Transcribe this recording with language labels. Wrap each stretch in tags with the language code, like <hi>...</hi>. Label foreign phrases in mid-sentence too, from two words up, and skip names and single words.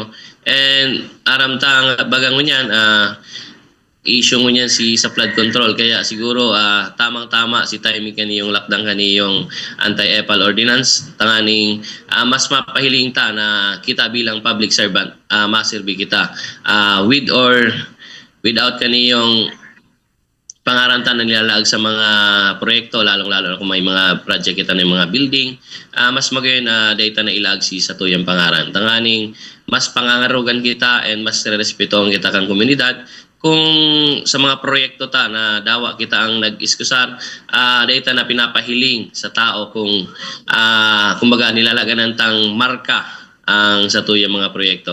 <bik>And aramtang bagang mo niyan, issue mo niyan sa</bik> <en>flood control.</en> <bik>Kaya siguro tamang-tama si timing kaniyong lockdown kaniyong</bik> <en>anti-epal ordinance.</en> <bik>Tanganing mas mapahiling ta na kita bilang</bik> <en>public servant,</en> <bik>maserbi kita.</bik> <en>With or without</en> <bik>kaniyong pangaranta na nilalaag sa mga proyekto, lalong-lalo na kung may mga project kita ng mga building, mas magayon na data na ilagsi sa tuyang pangaran. Tanganing mas pangangarugan kita and mas respetuhan kita kang komunidad kung sa mga proyekto ta na dawa kita ang nag-iskusar, data na pinapahiling sa tao kung kumbaga nilalagan ng tang marka ang sa tuyang mga proyekto.</bik>